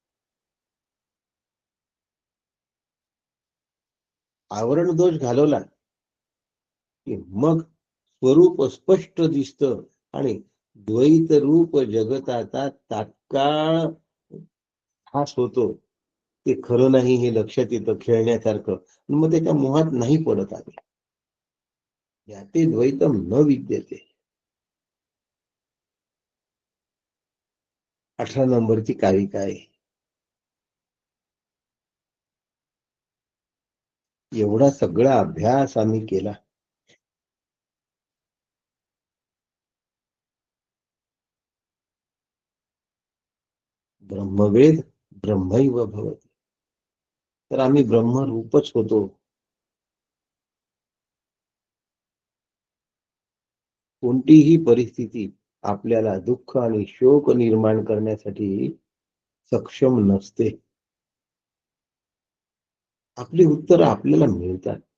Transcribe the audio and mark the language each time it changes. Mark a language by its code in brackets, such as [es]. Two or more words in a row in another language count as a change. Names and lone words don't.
[mr] आवरण दोष घालवला की मग स्वरूप स्पष्ट दिसतं आणि द्वैत रूप जगताचा तात्काळ हास होतो. ते खरं नाही हे लक्षात येतं खेळण्यासारखं. मग त्याच्या मोहात नाही पडत आले. [sa] याते द्वैतम न विद्यते. [mr] 18 नंबरची कारिका आहे. एवढा सगळा अभ्यास आम्ही केला. [sa] ब्रह्मवेद ब्रह्मैव भवति. [mr] तर आम्ही ब्रह्मरूपच होतो. कोणतीही परिस्थिती आपल्याला दुःख आणि शोक निर्माण करण्यासाठी सक्षम नसते. आपली उत्तर आपल्याला मिळतात.